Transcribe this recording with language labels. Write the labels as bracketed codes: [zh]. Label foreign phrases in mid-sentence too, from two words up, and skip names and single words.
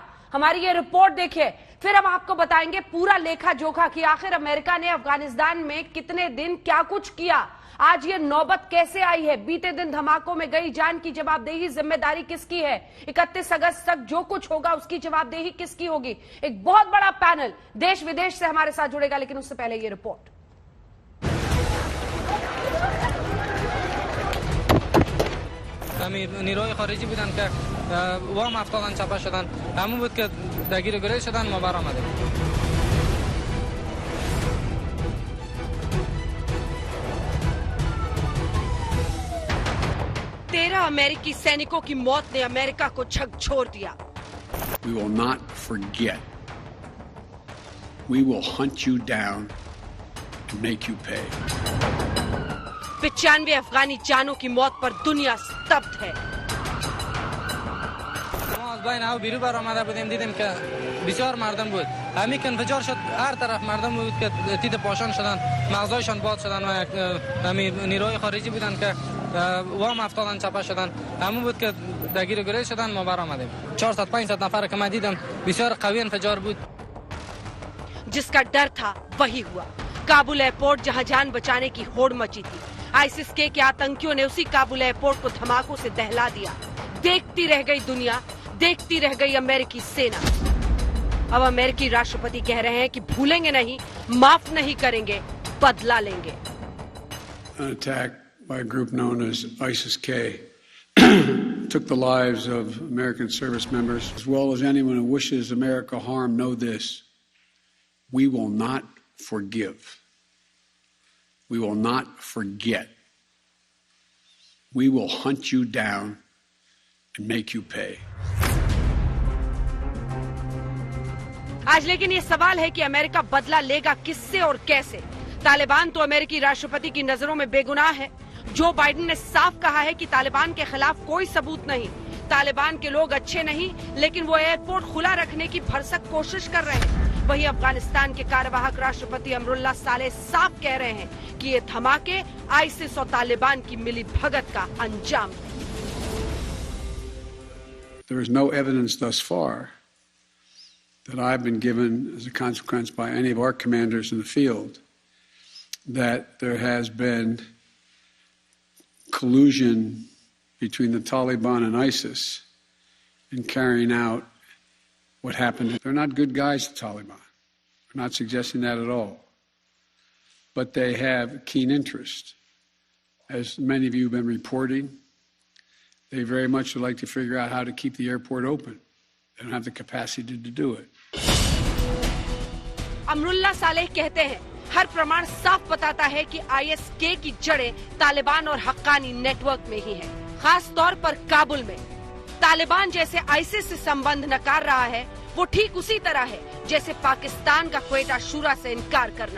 [hi] हमारी ये रिपोर्ट देखिए, फिर हम आपको बताएंगे पूरा लेखा जोखा कि आखिर अमेरिका ने अफगानिस्तान में कितने दिन क्या कुछ किया। आज ये नौबत कैसे आई है? बीते दिन धमाकों में गई जान की जवाबदेही, जिम्मेदारी किसकी है? 31 अगस्त तक जो कुछ होगा उसकी जवाबदेही किसकी होगी? एक बहुत बड़ा पैनल देश विदेश से हमारे साथ जुड़ेगा, लेकिन उससे पहले ये रिपोर्ट। [fa] نیروهای خارجی بودن که وام افتادن چپه شدن، همون بود که درگیر گریز شدن، ما برآمدیم. [hi] 13 अमेरिकी सैनिकों की मौत ने अमेरिका को झकझोर दिया। [en] We will not forget. We will hunt you down and make you pay. [hi] 95 अफगानी जानों की मौत पर दुनिया स्तब्ध है। [fa] ما از بین او بیرون برآمده بودیم، دیدیم که بسیار مردم بود. همین که انفجار شد هر طرف مردم بود که تیت پاشان شدن، مغزایشان باد شدن و همین نیروهای خارجی بودن که وام افتادن چپه شدن، همون بود که درگیر گریز شدن، ما برآمدیم. 400 500 نفر که من دیدم، بسیار قوی انفجار بود. [hi] जिसका डर था वही हुआ। काबुल एयरपोर्ट जहां जान बचाने की होड़ मची थी, आईसिस के आतंकियों ने उसी काबुल एयरपोर्ट को धमाकों से दहला दिया। देखती रह गई दुनिया, देखती रह गई अमेरिकी सेना। अब अमेरिकी राष्ट्रपति कह रहे हैं कि भूलेंगे नहीं, माफ नहीं करेंगे, बदला लेंगे। [en] An attack by a group known as ISIS-K took the lives of American service members, as well as anyone who wishes America harm. Know this: we will not forgive. We will not forget. We will hunt you down and make you pay. [hi] आज लेकिन ये सवाल है कि अमेरिका बदला लेगा किससे और कैसे? तालिबान तो अमेरिकी राष्ट्रपति की नजरों में बेगुनाह है। जो बाइडेन ने साफ कहा है कि तालिबान के खिलाफ कोई सबूत नहीं। तालिबान के लोग अच्छे नहीं, लेकिन वो एयरपोर्ट खुला रखने की भरसक कोशिश कर रहे हैं। वहीं अफगानिस्तान के कार्यवाहक राष्ट्रपति अमरुल्लाह सालेह साफ कह रहे हैं कि ये धमाके आईसिस और तालिबान की मिली भगत का अंजाम है। [en] There is no evidence thus far that I've been given as a consequence by any of our commanders in the field that there has been collusion between the Taliban and ISIS in carrying out what happened. They're not good guys, the Taliban. We're not suggesting that at all. But they have keen interest. As many of you have been reporting, they very much would like to figure out how to keep the airport open. They don't have the capacity to do it. [hi] अमरुल्लाह सालेह कहते हैं, हर प्रमाण साफ बताता है कि आईएसके की जड़ें तालिबान और हक्कानी नेटवर्क में ही है। खास तौर पर काबुल में तालिबान जैसे आईसिस से संबंध नकार रहा है, वो ठीक उसी तरह है जैसे पाकिस्तान का क्वेटा शूरा से इनकार करना।